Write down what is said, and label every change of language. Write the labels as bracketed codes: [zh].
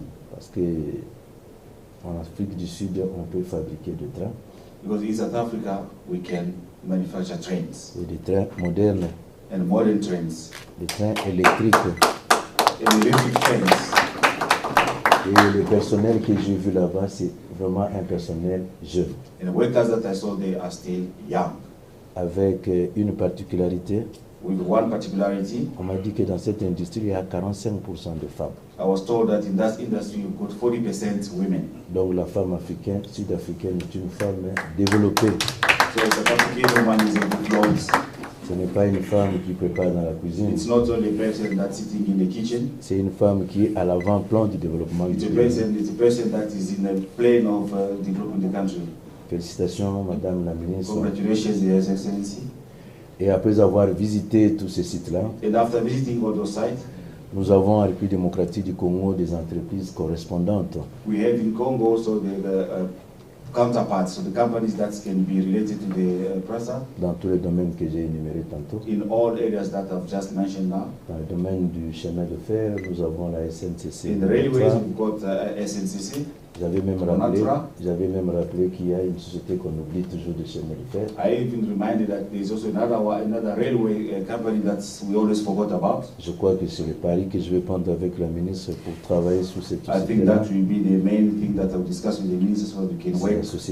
[fr] Parce que en Afrique du Sud, on peut fabriquer des trains. [en] Because in South Africa, we can manufacture trains. [fr] Et des trains modernes. [en] And modern trains. [fr] Des trains électriques. [en] And electric trains. [fr] Et le personnel que j'ai vu là-bas, c'est vraiment un personnel jeune. [en] And the workers that I saw there are still young. [fr] Avec une particularité. [en] With one particularity. [fr] On m'a dit que dans cette industrie, il y a 45% de femmes. [en] I was told that in that industry, you've got 40% women. [fr] Donc la femme africaine, sud-africaine est une femme développée. [en] So the African woman is employed. [fr] Ce n'est pas une femme qui prépare dans la cuisine. [en] It's not only a person that's sitting in the kitchen. [fr] C'est une femme qui est à l'avant-plan du développement du pays. [en] It's a person that is in the plane of developing the country. [fr] Félicitations, Madame la Ministre. [en] Congratulations, Your Excellency. [fr] Et après avoir visité tous ces sites-là, [en] and after visiting all those sites, [fr] nous avons en République démocratique du Congo des entreprises correspondantes. [en] We have in Congo also the counterparts, so the companies that can be related to the PRASA. [fr] Dans tous les domaines que j'ai énumérés tantôt. [en] In all areas that I've just mentioned now. [fr] Dans le domaine du chemin de fer, nous avons la SNCC. [en] In the railways, we've got SNCC. [fr] J'avais même rappelé qu'il y a une société qu'on oublie toujours de chemin de fer. [en] I even reminded that there is also another railway company that we always forgot about. [fr] Je crois que c'est le pari que je vais prendre avec la ministre pour travailler sur cette société. [en] I think that will be the main thing that I'll discuss with the minister so we can work.